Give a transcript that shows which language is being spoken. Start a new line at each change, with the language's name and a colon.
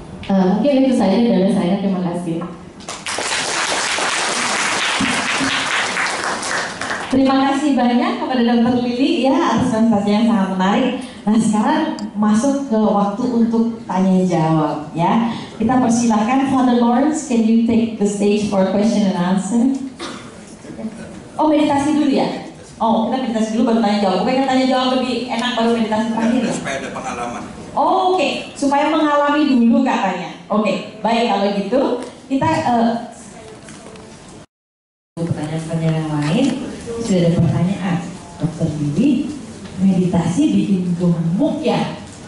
Indonesian: Mungkin itu saja dari saya. Terima kasih. Terima kasih banyak kepada Dr. Lili ya atas presentasi yang sangat menarik. Nah sekarang masuk ke waktu untuk tanya jawab ya. Kita persilahkan Fr.Laurence,
English: can you take the stage for question and answer?
Indonesian: Oh meditasi dulu ya? Oh kita meditasi dulu baru tanya jawab. Bukannya tanya jawab lebih enak baru meditasi terakhir ya? Supaya ada pengalaman. Oh, oke. Supaya mengalami dulu katanya. Oke, baik kalau gitu kita pertanyaan-pertanyaan yang lain. Sudah ada pertanyaan, Dr. Lili, meditasi bikin gemuk ya?